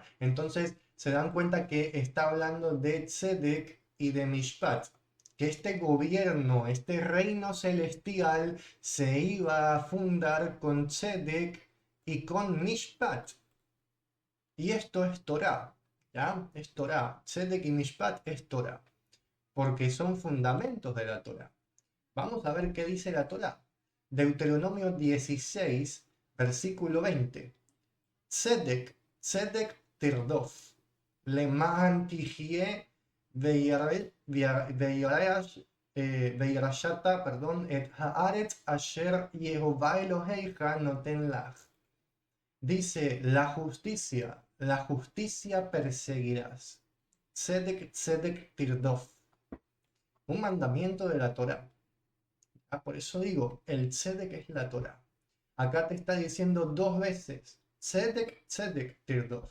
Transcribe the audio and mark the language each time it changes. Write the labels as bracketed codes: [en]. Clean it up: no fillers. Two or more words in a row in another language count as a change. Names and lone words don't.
[es] Entonces se dan cuenta que está hablando de Tzedek y de Mishpat, que este gobierno, este reino celestial se iba a fundar con Tzedek y con Mishpat. Y esto es Torah, ¿ya? Es Torah. Tzedek y Mishpat es Torah, porque son fundamentos de la Torah. Vamos a ver qué dice la Torah. Deuteronomio 16, versículo 20. [he] צדק, צדק תרדף, למען תחיה וירשת, perdón, את הארץ אשר יהוה אלהיך נתן לך. [es] Dice, la justicia perseguirás. [he] צדק, צדק תרדף. [es] Un mandamiento de la Torah. Ah, por eso digo, el Tzedek es la Torah. Acá te está diciendo dos veces, [he] צדק, צדק תרדף.